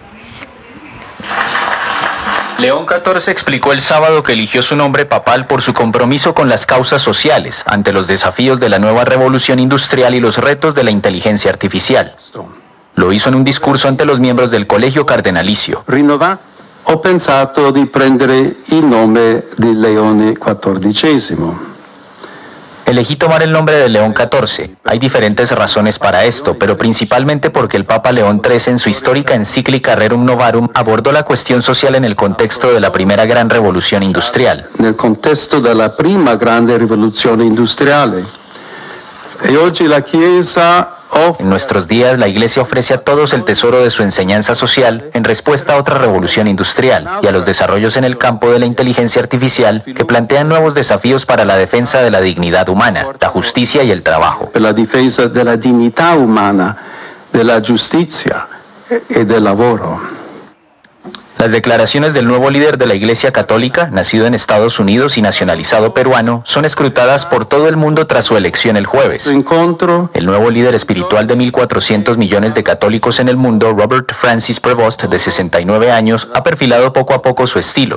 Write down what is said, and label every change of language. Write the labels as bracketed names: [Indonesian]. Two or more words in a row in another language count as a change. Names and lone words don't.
[Spanish] León XIV explicó el sábado que eligió su nombre papal por su compromiso con las causas sociales ante los desafíos de la nueva revolución industrial y los retos de la inteligencia artificial. Lo hizo en un discurso ante los miembros del Colegio Cardenalicio. [Italian] Ho pensato di prendere il nome di Leone XIV. [Spanish] Elegí tomar el nombre de León XIV. Hay diferentes razones para esto, pero principalmente porque el Papa León XIII en su histórica encíclica Rerum Novarum abordó la cuestión social en el contexto de la primera gran revolución industrial. [Italian] Nel contesto della prima grande rivoluzione industriale. E oggi la Chiesa [Spanish] En nuestros días, la Iglesia ofrece a todos el tesoro de su enseñanza social en respuesta a otra revolución industrial y a los desarrollos en el campo de la inteligencia artificial que plantean nuevos desafíos para la defensa de la dignidad humana, la justicia y el trabajo. [Italian] Per la difesa della dignità umana, della giustizia e del lavoro. [Spanish] Las declaraciones del nuevo líder de la Iglesia Católica, nacido en Estados Unidos y nacionalizado peruano, son escrutadas por todo el mundo tras su elección el jueves. El nuevo líder espiritual de 1.400 millones de católicos en el mundo, Robert Francis Prevost, de 69 años, ha perfilado poco a poco su estilo.